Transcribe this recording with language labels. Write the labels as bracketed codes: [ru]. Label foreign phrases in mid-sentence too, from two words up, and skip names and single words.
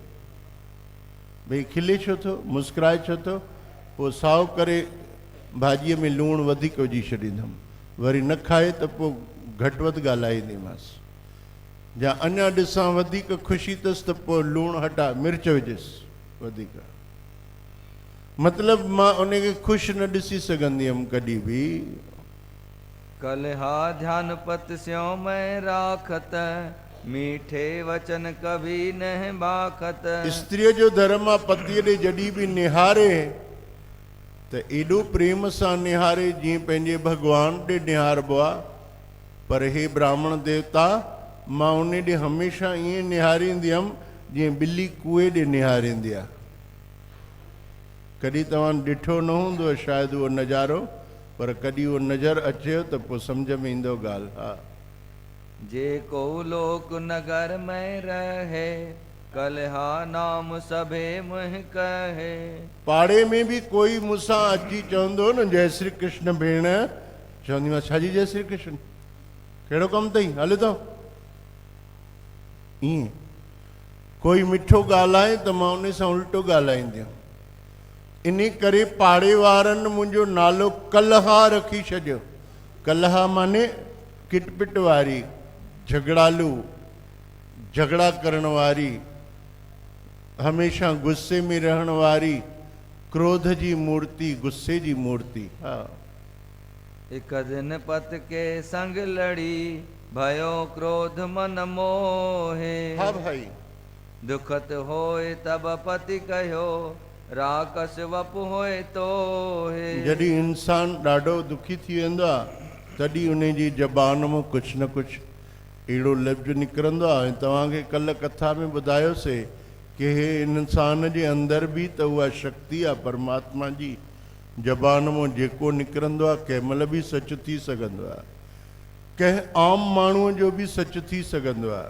[sd] भई खिले छो थो, मुस्कुराए छो थो। पोइ साओ करे भाॼीअ में लूणु वधीक विझी छॾींदुमि, वरी न खाए त पोइ घटि वधि ॻाल्हाईंदीमांसि। या अञा ॾिसां वधीक ख़ुशी अथसि त पोइ लूणु हटा मिर्च विझसि वधीक। मतिलबु मां उनखे ख़ुशि न ॾिसी सघंदी हुअमि कॾहिं बि। [hi] कलहा ध्यान पत स्यों मैं राखत, मीठे वचन कभी न बाखत। [sd] स्त्रीअ जो धर्म आहे पतीअ ॾे जॾहिं बि निहारे त एॾो प्रेम सां निहारे जीअं पंहिंजे भॻवान ॾे निहारबो आहे। पर हे ब्राह्मण देवता, मां उन ॾे हमेशह ईअं निहारींदी हुअमि जीअं ॿिली कुए ॾे निहारींदी आहे। कॾहिं तव्हां ॾिठो न हूंदो शायदि उहो नज़ारो, पर कॾहिं उहो नज़र अचेव त पोइ सम्झ में ईंदो ॻाल्हि। हा, [hi] जे को लोक नगर में रहे, कलहा नाम सभे मुह कहे। [sd] पाड़े में बि कोई मूंसां अची चवंदो न जय श्री कृष्ण भेण, चवंदी मां छाजी जय श्री कृष्ण, कहिड़ो कमु अथई, हले थो। ईअं कोई मिठो ॻाल्हाए त मां उन सां उल्टो ॻाल्हाईंदी हुअमि। इन करे पाड़े वारनि मुंहिंजो नालो कलहा रखी छॾियो। कलहा माने किटपिट वारी, झगड़ालू, झगड़ा करण वारी, हमेशा गुस्से में रहण वारी, क्रोध जी मूर्ति, गुस्से जी मूर्ति। हा, [hi] एक दिन पत के संग लड़ी, भयो क्रोध मन मोहे। [sd] हा भाई, [hi] दुखत होए तब पति कहो, राकस वपु होए तो है। [sd] जॾहिं इंसान ॾाढो दुखी थी वेंदो आहे तॾहिं उन जी ज़बान मां कुझु न कुझु अहिड़ो लफ़्ज़ निकिरंदो आहे। तव्हांखे कल्ह कथा में ॿुधायोसीं कि हे इंसान जे अंदरि बि त उहा शक्ति आहे परमात्मा जी। ज़बान मां जेको निकिरंदो आहे कंहिं महिल बि सच थी सघंदो आहे, कंहिं आम माण्हूअ जो बि सच थी सघंदो आहे।